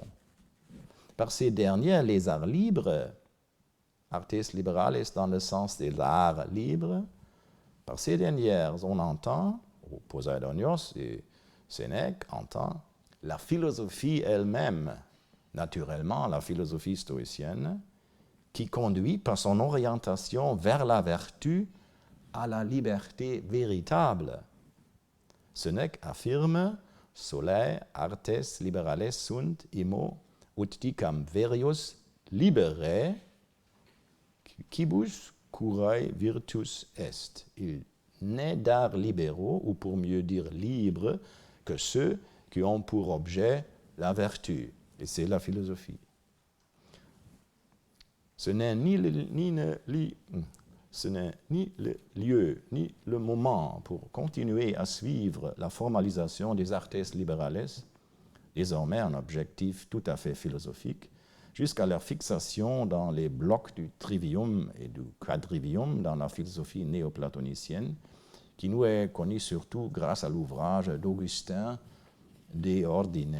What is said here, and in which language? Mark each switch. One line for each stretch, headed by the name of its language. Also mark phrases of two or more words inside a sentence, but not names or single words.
French: Par ces dernières, les arts libres,
Latin: artes liberales
French: dans le sens des arts libres, par ces dernières, on entend, ou Poseidonios et Sénèque entend, la philosophie elle-même, naturellement la philosophie stoïcienne, qui conduit par son orientation vers la vertu à la liberté véritable. Sénèque affirme
Latin: « Solae artes liberales sunt immo ut dicam verius liberae quibus curae virtus est ».
French: Il n'est d'arts libéraux, ou pour mieux dire libres, que ceux qui ont pour objet la vertu. Et c'est la philosophie. Ce n'est ni le lieu, ni le moment pour continuer à suivre la formalisation des
Latin: artes liberales,
French: désormais un objectif tout à fait philosophique, jusqu'à leur fixation dans les blocs du trivium et du quadrivium dans la philosophie néoplatonicienne, qui nous est connue surtout grâce à l'ouvrage d'Augustin De Ordine.